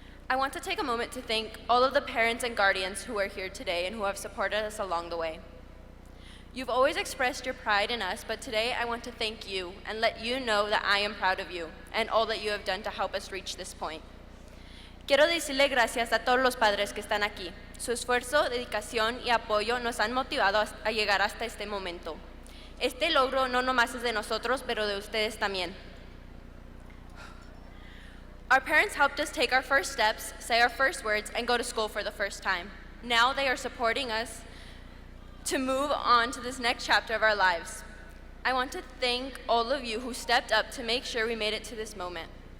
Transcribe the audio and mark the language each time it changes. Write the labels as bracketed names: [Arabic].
[English] I want to take a moment to thank all of the parents and guardians who are here today and who have supported us along the way. You've always expressed your pride in us, but today I want to thank you and let you know that I am proud of you and all that you have done to help us reach this point. [Spanish] Quiero decirle gracias a todos los padres que están aquí. Su esfuerzo, dedicación y apoyo nos han motivado a llegar hasta este momento. Este logro no nomás es de nosotros, pero de ustedes también. [English] Our parents helped us take our first steps, say our first words, and go to school for the first time. Now they are supporting us to move on to this next chapter of our lives. I want to thank all of you who stepped up to make sure we made it to this moment.